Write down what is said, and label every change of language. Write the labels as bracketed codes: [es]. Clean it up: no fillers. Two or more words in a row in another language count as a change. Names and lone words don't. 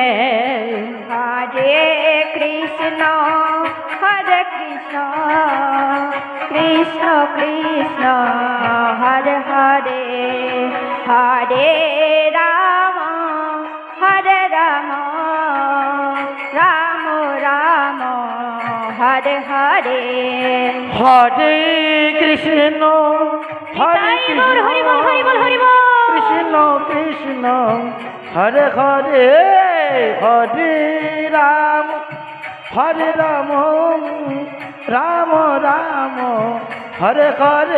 [sa] হরে কৃষ্ণ হরে কৃষ্ণ কৃষ্ণ কৃষ্ণ হরে হরে হরে রাম রাম রাম হরে হরে হরে কৃষ্ণ হরে [bn] তাই বল, হরি বল, হরি বল, হরি কৃষ্ণ বল। [sa] কৃষ্ণ কৃষ্ণ হরে হরে হরে রাম রাম রাম হরে হরে